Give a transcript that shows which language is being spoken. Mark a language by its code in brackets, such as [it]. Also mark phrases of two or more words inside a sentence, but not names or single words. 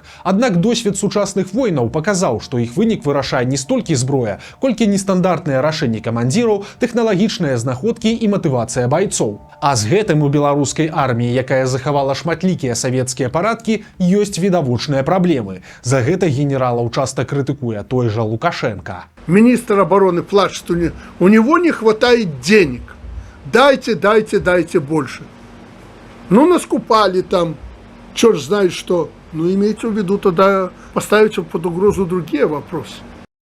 [be] Аднак досвед сучасных войнаў паказаў, што іх вынік вырашае не столькі зброя, колькі нестандартныя рашэнні камандзіраў, тэхналагічныя знаходкі і матывацыя байцоў. А з гэтым у беларускай арміі, якая захавала шматлікія савецкія парадкі, ёсць відавочныя праблемы. За гэта генералаў часта крытыкуе той жа Лукашенко. [ru] Министр обороны плачет, у него не хватает денег. Дайте, дайте, дайте больше. Ну, наскупали там, черт знает что. Ну, имейте в виду, тогда поставить под угрозу другие вопросы.